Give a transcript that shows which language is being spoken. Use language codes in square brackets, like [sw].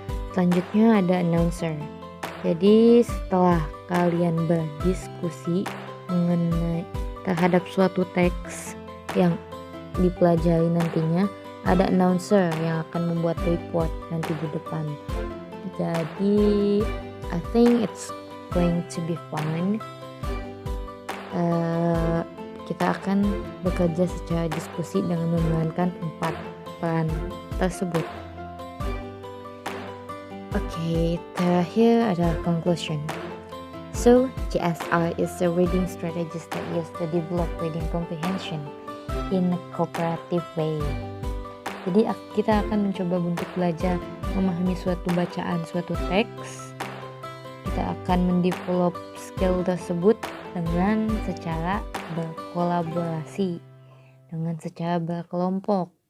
[id] Selanjutnya ada Announcer. Jadi setelah kalian berdiskusi mengenai terhadap suatu teks yang dipelajari nantinya, ada announcer yang akan membuat report nanti di depan. Jadi [en] I think it's going to be fun. [id] Kita akan bekerja secara diskusi dengan memainkan 4 peran tersebut. Oke, terakhir adalah conclusion. [en] So, GSR is a reading strategy that used to develop reading comprehension in a cooperative way. [id] Jadi kita akan mencoba untuk belajar memahami suatu bacaan, suatu teks. Kita akan mendevelop skill tersebut dengan secara berkolaborasi, dengan secara berkelompok.